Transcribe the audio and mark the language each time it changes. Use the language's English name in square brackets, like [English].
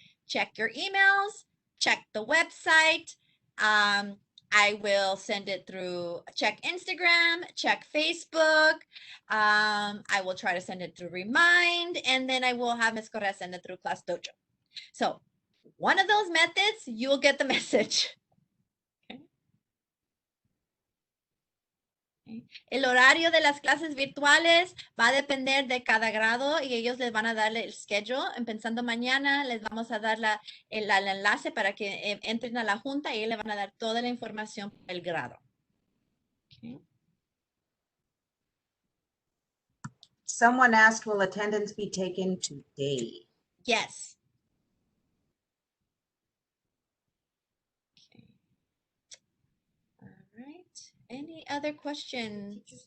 [English] Check your emails, check the website. I will send it through, check Instagram, check Facebook. I will try to send it through Remind, and then I will have Ms. Correa send it through Class Dojo. So one of those methods, you'll get the message. [Spanish] El horario de las clases virtuales va a depender de cada grado y ellos les van a dar el schedule. Empezando mañana les vamos a dar el enlace para que entren a la junta y ellos le van a dar toda la información del grado. [English] Okay. Someone asked, will attendance be taken today? Yes. Okay. All right. Any other questions?